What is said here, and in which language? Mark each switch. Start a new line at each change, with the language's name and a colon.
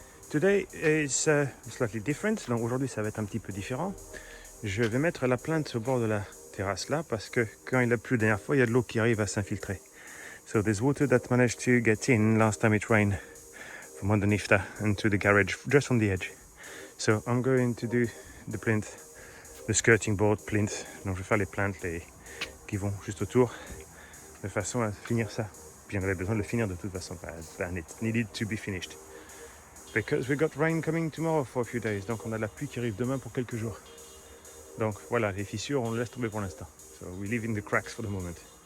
English: Today is slightly different.
French: Donc aujourd'hui, ça va être un petit peu différent. Je vais mettre la plante au bord de la terrasse là parce que quand il a plu la dernière fois, il y a de l'eau qui arrive à s'infiltrer.
English: So there's water that managed to get in last time it rained from underneath there into the garage, just on the edge. So I'm going to do the plinth, the skirting board plinth.
French: Donc je vais faire les plantes qui vont juste autour de façon à finir ça. Puis on avait besoin de le finir de toute façon.
English: And it needed to be finished. Because we got rain coming tomorrow for a few days.
French: Donc on a la pluie qui arrive demain pour quelques jours. Donc voilà, les fissures, on le laisse tomber pour l'instant.
English: So we live in the cracks for the moment.